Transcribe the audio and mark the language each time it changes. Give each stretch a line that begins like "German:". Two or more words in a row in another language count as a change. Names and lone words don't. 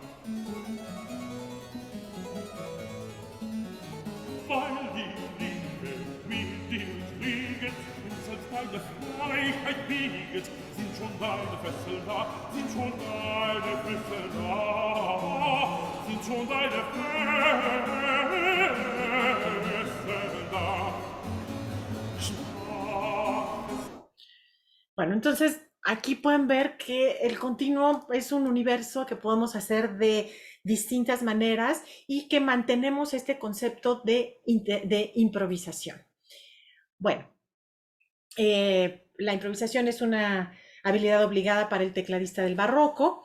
German: Weil die Liebe mit dir fliegt und selbst deine Freiheit bieget, sind schon deine Fesseln da, sind schon deine Fesseln da, sind schon deine Fesseln da.
Spanish: Bueno, entonces aquí pueden ver que el continuo es un universo que podemos hacer de distintas maneras y que mantenemos este concepto de improvisación. Bueno, la improvisación es una habilidad obligada para el tecladista del barroco.